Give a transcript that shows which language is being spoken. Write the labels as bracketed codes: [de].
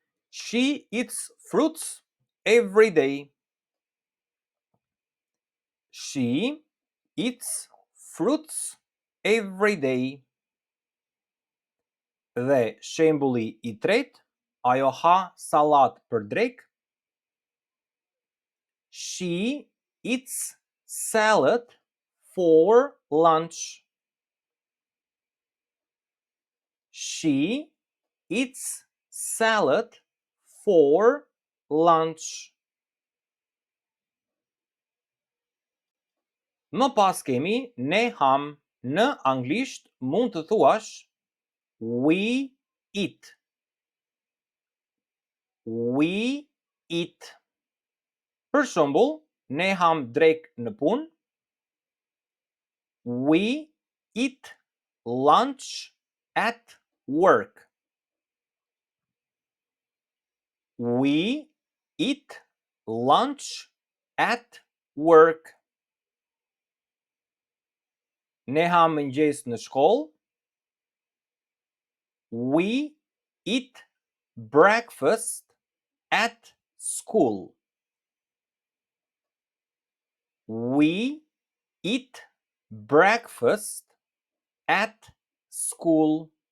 [en] She eats fruits every day. She eats fruits every day. [sq] Dhe shembulli i tretë, ajo ha sallat për drek. [en] She eats salad for lunch. She eats salad for lunch. [sq] Më pas kemi ne ham, në anglisht mund të thuash we eat. We eat. Për shembull, ne ham drek në punë. [en] We eat lunch at work. We eat lunch at work. [sq] Ne ham mëngjes në shkollë. [en] We eat breakfast at school. We eat breakfast at school.